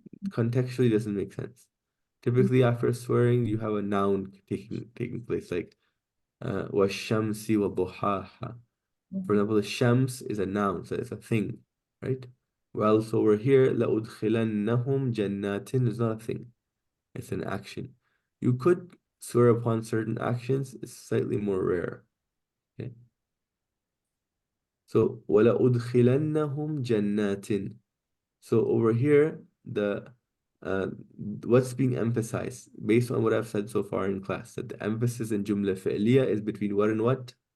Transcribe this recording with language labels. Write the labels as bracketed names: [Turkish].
[English] Contextually doesn't make sense. Typically, after swearing, you have a noun taking place, like [Arabic] وَالشَّمْسِ وَضُحَاهَا. [English] For example, the shams is a noun, so it's a thing, right? Well, so we're here, [Arabic] لَأُدْخِلَنَّهُمْ جَنَّاتٍ [English] is not a thing, it's an action. You could swear upon certain actions, it's slightly more rare. Okay. [Arabic] So وَلَأُدْخِلَنَّهُمْ جَنَّاتٍ. [English] So over here, uh, what's being emphasized based on what I've said so far in class, that the emphasis in jumla fi'liya is between what and what?